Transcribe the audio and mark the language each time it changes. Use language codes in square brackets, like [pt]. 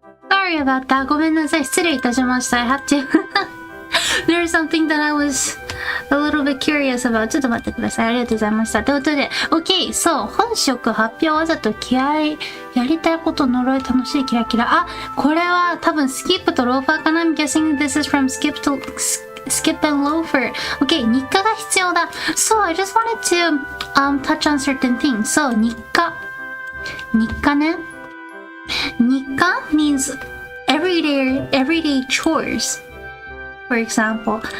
[en] Sorry about that. [ja] ごめんなさい。失礼いたしました。 [en] I had to. There's something that I was a little bit curious about. [ja] ちょっと待ってください。ありがとうございました。ということで、OK。そう。本職発表わざと気合い。やりたいこと呪い楽しいキラキラ。あ、これは多分スキップとローファーかな。 [en] I'm guessing this is from skip and loafer. [ja] OK。 日課が必要だ。 [en] So, I just wanted to touch on certain things. So, 日課。日課ね。日課 means everyday chores, for example.